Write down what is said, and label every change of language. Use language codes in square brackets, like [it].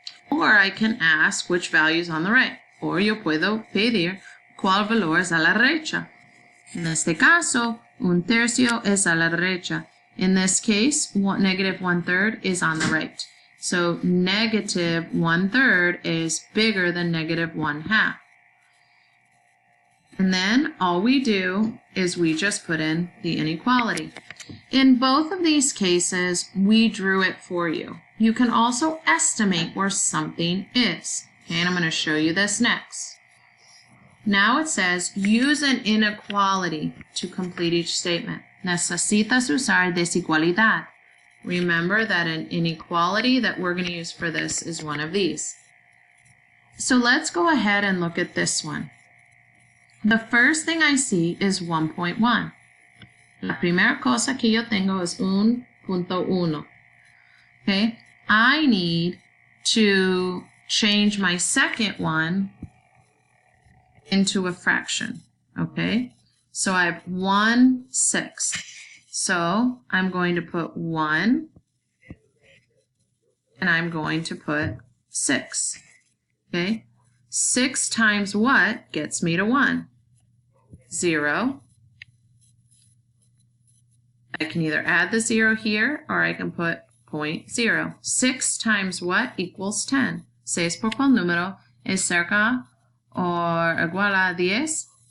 [en] Or I can ask which value is on the right. [es] O yo puedo pedir cuál valor es a la derecha. En este caso, 1/3 es a la derecha. [en] In this case, negative 1/3 is on the right. So negative 1/3 is bigger than negative 1/2. And then all we do is we just put in the inequality. In both of these cases, we drew it for you. You can also estimate where something is. Okay, and I'm going to show you this next. Now it says, use an inequality to complete each statement. [es] Necesitas usar desigualdad. [en] Remember that an inequality that we're going to use for this is one of these. So let's go ahead and look at this one. The first thing I see is 1.1. [es] La primera cosa que yo tengo es 1.1. [en] Okay, I need to change my second one into a fraction. Okay, so I have 1/6. So I'm going to put 1 and I'm going to put 6. Okay, 6 times what gets me to 1? 0. I can either add the 0 here or I can put 0.0. 6 times what equals 10? [es] 6 por cuál número es cerca o igual a 10?